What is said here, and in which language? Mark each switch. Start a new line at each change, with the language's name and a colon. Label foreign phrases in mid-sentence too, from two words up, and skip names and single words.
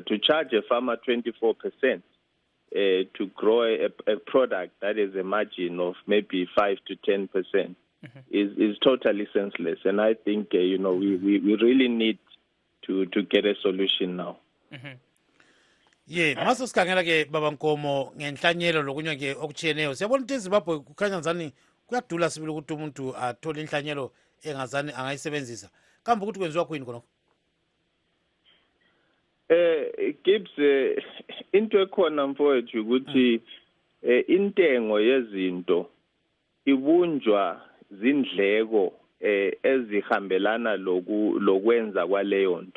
English: To charge a farmer 24% to grow a product that is a margin of maybe 5 to 10% is totally senseless. And I think, we really need to get a solution now.
North Ndebele: Maso sikhangela ke baba Nkomo ngenhlanyelo lokunywa ke okutshiyeneyo. Siyabona ukuthi eZimbabwe kukhanya ngazani kuyadula sibili ukuthi umuntu athole inhlanyelo engazani angayisebenzisa. Kambe ukuthi kwenziwa kuyini khona? Gibbs, into ekhona mfowethu ukuthi intengo yezinto ibunjwa zindleko ezihambelana lokwenza kwaleyo nto.